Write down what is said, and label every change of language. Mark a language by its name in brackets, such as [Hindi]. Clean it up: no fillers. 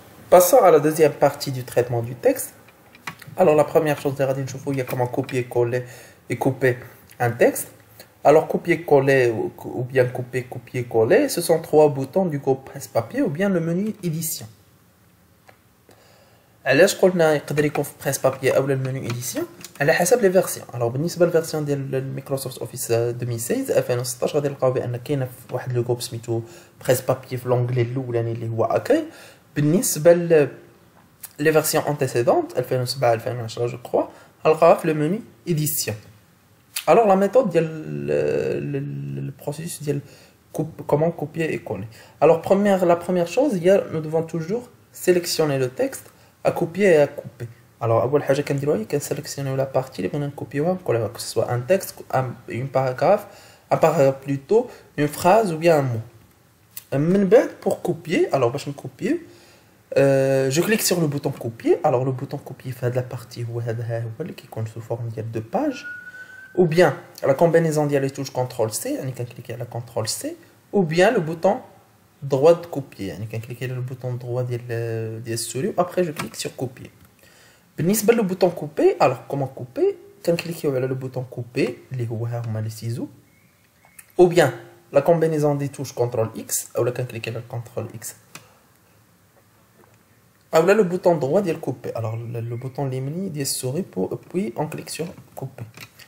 [French] Passons à la deuxième partie du traitement du texte. Alors la première chose, il y a comment copier-coller et couper un texte. Alors copier-coller ou bien couper, copier-coller, ce sont trois boutons du groupe presse-papier ou bien le menu édition. [Arabic] علاش قلنا يقدر يكون في بريس بابي او المنيو اديسيون على حسب لي فيرسيون. الوغ بالنسبه للفيرسيون ديال مايكروسوفت اوفيس 2016 2016 غادي نلقاو بان كاينه واحد لو جروب سميتو بريس بابي في لونغلي الاولاني اللي هو اكاي. بالنسبه لي فيرسيون انتيسيدونت 2007 2010 جو كرو غنلقاوها في لو منيو اديسيون. الوغ لا ميثود ديال البروسيس ديال [French] comment copier et coller. Alors la première chose, nous devons toujours sélectionner le texte à copier et à couper. Alors, [Arabic] أول حاجة كنديروها هي كنسيليكسيونيو لا بارتي اللي بغينا نكوبيوها ونكوليوها [French] que ce soit un texte, un paragraphe plutôt, une phrase ou bien un mot. [Arabic] من بعد [French] pour copier, alors [Arabic] باش نكوبيو [French] je clique sur le bouton copier. Alors le bouton copier [Arabic] في هاد لا بارتي هو هذا هو اللي كيكون [French] sous forme ديال 2 pages. Ou bien la combinaison ديال les touches CTRL-C, [Arabic] يعني كنكليكي على [French] CTRL-C, ou bien le bouton droit de copier, يعني كنكليكي على le bouton droit [Arabic] ديال السوري, [French] après je clique sur copier. بالنسبة le bouton couper, alors comment couper, [Arabic] كنكليكيو على [French] le bouton couper [Arabic] اللي هو ها هما [French] les ciseaux, ou bien la combinaison des touches CTRL-X, ou là [Arabic] كنكليكي على [French] CTRL-X, ou là le bouton droit ديال couper, alors le bouton l'imni [Arabic] ديال السوري, [French] puis on clique sur couper.